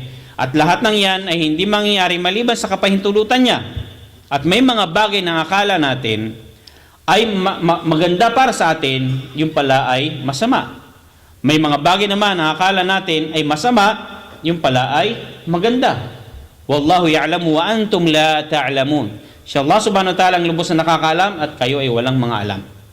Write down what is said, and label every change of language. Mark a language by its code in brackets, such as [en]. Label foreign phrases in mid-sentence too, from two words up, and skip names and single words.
[tl] At lahat ng yan ay hindi mangyayari maliban sa kapahintulutan niya. At may mga bagay na akala natin ay maganda para sa atin, yung pala ay masama. May mga bagay naman na akala natin ay masama, yung pala ay maganda. [ar] والله يعلم وأنتم لا تعلمون. [tl] Si Allah [ar] سبحانه وتعالى [tl] ang lubos na nakakaalam at kayo ay walang mga alam.